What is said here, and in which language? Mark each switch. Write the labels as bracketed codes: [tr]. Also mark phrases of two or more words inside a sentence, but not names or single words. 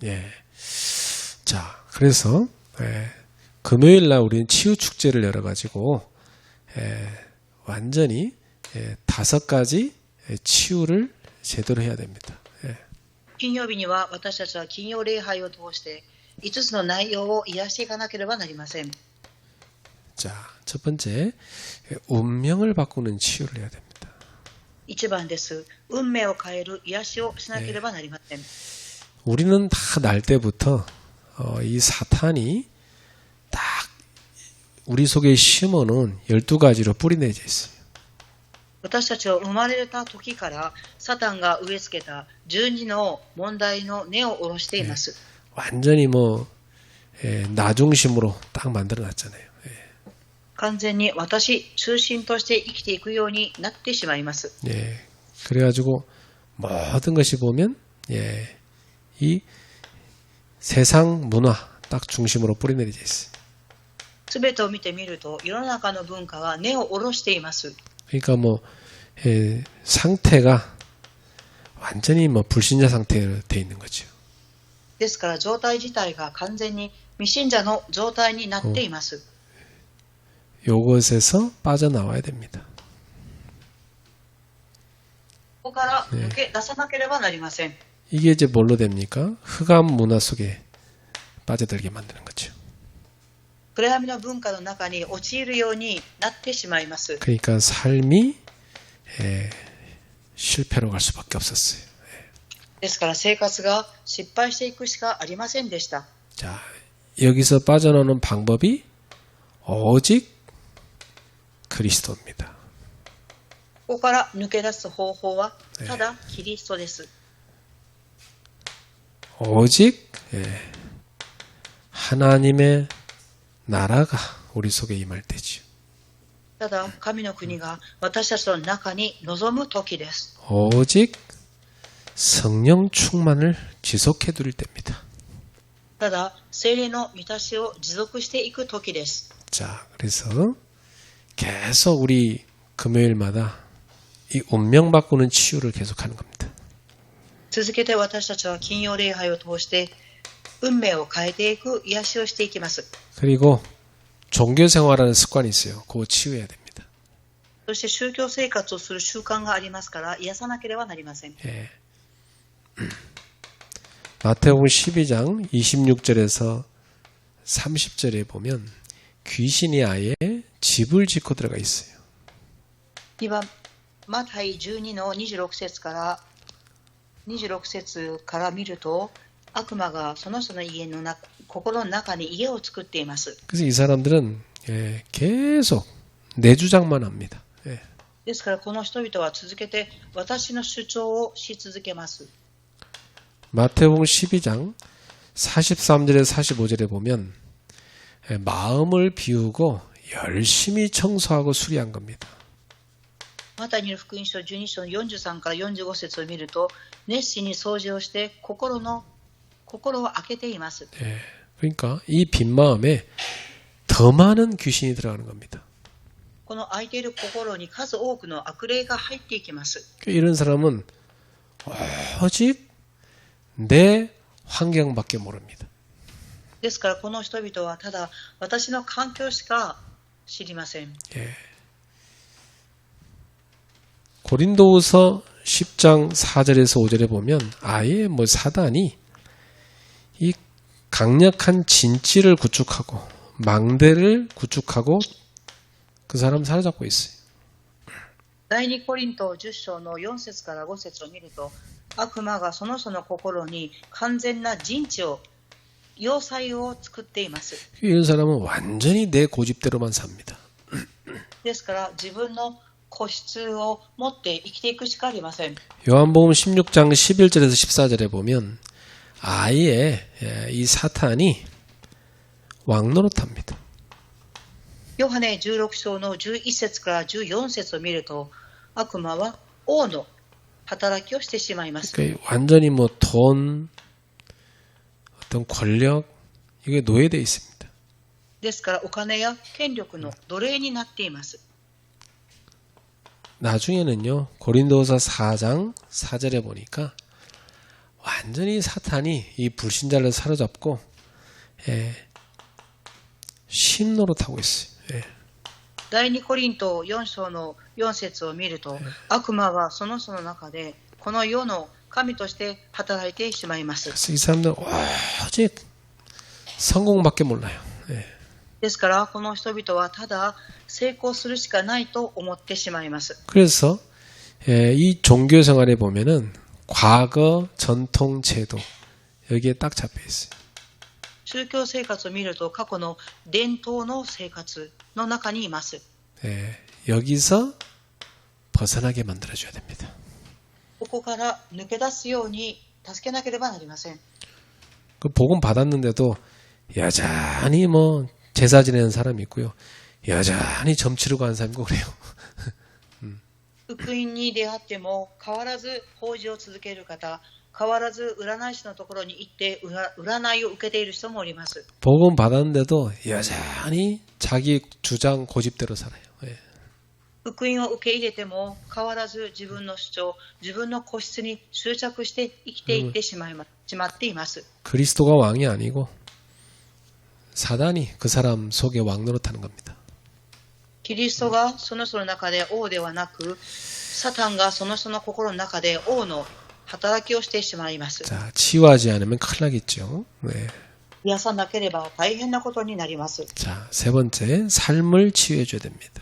[ko] 자, 그래서 금요일 날 우리는 치유 축제를 열어가지고 완전히 5가지 치유를 제대로 해야 됩니다. [ja] 金曜日には私たちは金曜礼拝を通して5つの内容を癒していかなければなりません。 [ko] 자, 첫 번째, 운명을 바꾸는 치유를 해야 됩니다. [ja] 1 番です。運命を変える癒しをしなければなりません。 [ko] 우리는 다 날 때부터 이 사탄이 딱 우리 속에 심어놓은 12가지로 뿌리내져 있어요. [ja] 私たちを生まれた時からサタンが植え付けた12の問題の根を下ろしています。 [ko] 완전히 나 중심으로 딱 만들어놨잖아요. [ja] 完全に私中心として生きていくようになってしまいます。 [ko] 그래가지고 모든 것이 보면 이 세상 문화 딱 중심으로 뿌리내려져 있어요. [ja] すべてを見てみると世の中の文化は根を下ろしています。 [ko] 그러니까 상태가 완전히 불신자 상태로 돼 있는 거죠. [ja] ですから状態自体が完全に未信者の状態になっています。 [ko] 요것에서 빠져나와야 됩니다. [ja] ここから抜け出さなければなりません。 [ko] 이게 이제 뭘로 됩니까? 흑암 문화 속에 빠져들게 만드는 거죠. [ja] 暗闇の文化の中に陥るようになってしまいます。 [ko] 그러니까 삶이 실패로 갈 수밖에 없었어요. [ja] ですから生活が失敗していくしかありませんでした。 [ko] 자, 여기서 빠져나오는 방법이 오직 그리스도입니다. [ja] ここから抜け出す方法はただキリストです。 [ko] 오직 하나님의 나라가 우리 속에 임할 때지요. [ja] ただ神の国が私たちの中に臨む時です。 [ko] 오직 성령 충만을 지속해 드릴 때입니다. [ja] ただ聖霊の満たしを持続していく時です。 [ko] 자, 그래서 계속 우리 금요일마다 이 운명 바꾸는 치유를 계속하는 겁니다. [ja] 続けて私たちは金曜礼拝を通して運命を変えていく癒しをしていきます。 [ko] 그리고 종교 생활하는 습관이 있어요. 그거 치유해야 됩니다. [ja] そして宗教生活をする習慣がありますから癒さなければなりません。 [ko] 마태복음 12장 26절에서 30절에 보면 귀신이 아예 집을 짓고 들어가 있어요. [ja] 2 番マタイ12の26節から見ると悪魔がその人の家の心の中に家を作っています。 [ko] 그래서 이 사람들은 계속 내 주장만 합니다. [ja] ですからこの人々は続けて私の主張をし続けます。 [ko] 마태복음 12장 43절에서 45절에 보면 마음을 비우고 열심히 청소하고 수리한 겁니다. [ja] マタイによる福音書12章の43から45節を見ると熱心に掃除をして心を開けています。 [ko] 그러니까 이 빈 마음에 더 많은 귀신이 들어가는 겁니다. [ja] この空いている心に数多くの悪霊が入っていきます。 [ko] 이런 사람은 오직 내 환경밖에 모릅니다. [ja] ですからこの人々はただ私の環境しか知りません。 [ko] 예. 고린도후서 10장 4절에서 5절에 보면 아예 뭐 사단이 이 강력한 진치를 구축하고 망대를 구축하고 그 사람 사로잡고 있어요. [ja] 第2コリント10章の4節から5節を見ると、悪魔がその人の心に完全な陣地を、要塞を作っています。 [ko] 이런 사람은 완전히 내 고집대로만 삽니다. [ja] ですから自分の個室を持って生きていくしかありません。 [ko] 요한복음 16장 11절에서 14절에 보면 아예 이 사탄이 왕노릇합니다. [ja] ヨハネ16章の11節から14節を見ると、悪魔は王の働きをしてしまいます。 [ko] 그러니까 완전히 뭐 돈, 어떤 권력 이게 노예되어 있습니다. [ja] ですからお金や権力の奴隷になっています。 [ko] 나중에는요 고린도서 4장 4절에 보니까 완전히 사탄이 이 불신자를 사로잡고 신노릇하고 있어요. [ja] 第2コリント4章の4節を見ると、悪魔はその人の中でこの世の神として働いてしまいます。 [ko] 그래서 이 사람들은 오직 성공밖에 몰라요. [ja] ですからこの人々はただ成功するしかないと思ってしまいます。 [ko] 그래서 이 종교 생활에 보면은 과거 전통 제도 여기에 딱 잡혀 있어요. [ja] 宗教生活を見ると過去の伝統の生活の中にいます。 [ko] 여기서 벗어나게 만들어줘야 됩니다. [ja] ここから抜け出すように助けなければなりません。 [ko] 그 복음 받았는데도 여전히 뭐 제사 지내는 사람이 있고요. 여전히 점치러 가는 사람이 있고 그래요. [ja] 福音に出会っても変わらず法事を続ける方、変わらず占い師のところに行って占いを受けている人もおります。 [ko] 복음 받았는데도 여전히 자기 주장 고집대로 살아요. [ja] 福音を受け入れても変わらず自分の主張、自分の個室に執着して生きていってしまっています。 [ko] 그리스도가 왕이 아니고 사단이 그 사람 속에 왕노릇하는 겁니다. [ja] キリストがその人の中で王ではなく、サタンがその人の心の中で王の働きをしてしまいます。 [ko] 자, 치유하지 않으면 큰일 나겠죠. 네. [ja] 癒さなければ大変なことになります。 [ko] 자, 세 번째, 삶을 치유해 줘야 됩니다.